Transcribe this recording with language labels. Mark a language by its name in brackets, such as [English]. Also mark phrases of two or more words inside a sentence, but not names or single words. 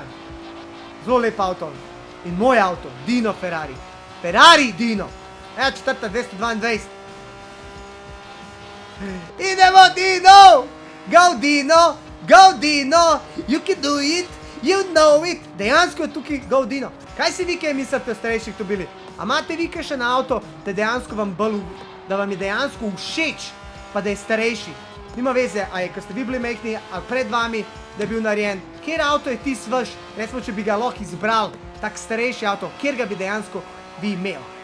[Slovenian] Zelo lep avto. In moj avto, Dino Ferrari. Ferrari Dino. Evo, četrta 222. Idemo, Dino! [English] Go, Dino! Go, Dino! You can do it! You know it! [Slovenian] Dejansko je tukaj Go, Dino. Kaj si vi kaj mislite o starejših avtomobilih? A imate vi kaj še na avto, da vam je dejansko všeč, pa da je starejši? Nima veze, a je, ko ste vi bili mehni, ali pred vami, da je bil narejen. Kjer avto je tis vaš, recimo, če bi ga lahko izbral, tak starejši avto, kjer ga bi dejansko vi imel?